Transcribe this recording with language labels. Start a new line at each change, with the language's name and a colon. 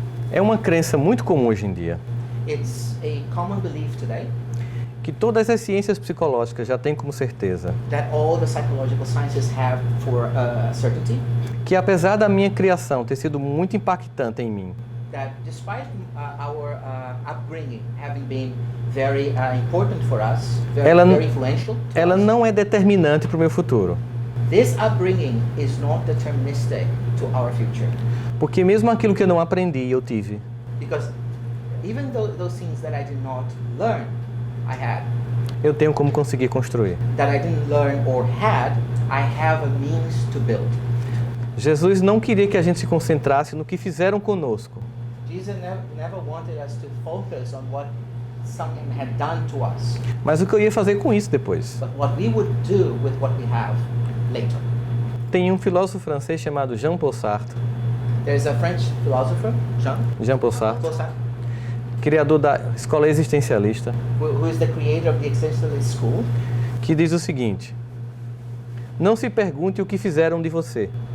Portuguese: é uma crença muito comum hoje em dia,
English: It's a common belief today
Portuguese: que todas as ciências psicológicas já têm como certeza
English: that all the psychological sciences have for certainty
Portuguese: que apesar da minha criação ter sido muito impactante em mim,
English: that despite our upbringing having been very important for us, very influential, to
Portuguese: ela
English: us,
Portuguese: não é determinante para o meu futuro.
English: this upbringing is not deterministic to our future.
Portuguese: Porque mesmo aquilo que eu não aprendi, eu tive.
English: Because even though those things that I did not learn, I had,
Portuguese: Eu tenho como conseguir construir.
English: that I didn't learn or had, I have a means to build.
Portuguese: Jesus não queria que a gente se concentrasse no que fizeram conosco,
English: Jesus never wanted us to focus on what someone had done to us,
Portuguese: mas o que eu ia fazer com isso depois.
English: but what we would do with what we have later.
Portuguese: Tem um filósofo francês chamado Jean-Paul Sartre,
English: There's a French philosopher, Jean-Paul Sartre, Sartre,
Portuguese: criador da escola existencialista,
English: who is the creator of the existentialist school,
Portuguese: que diz o seguinte: não se pergunte o que fizeram de você,